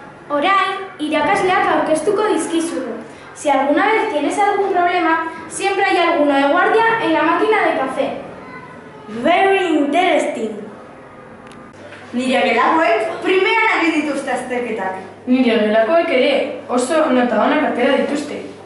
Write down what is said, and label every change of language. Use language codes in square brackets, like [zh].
[eu] Orain, irakasleak aurkeztuko dizkizugu. [es] Si alguna vez tienes algún problema, siempre hay alguno de guardia en la máquina de café. [en] Very interesting. [eu] Nire gelakoek primeran egin dituzte azterketak. Nire gelakoek ere oso nota onak atera dituzte.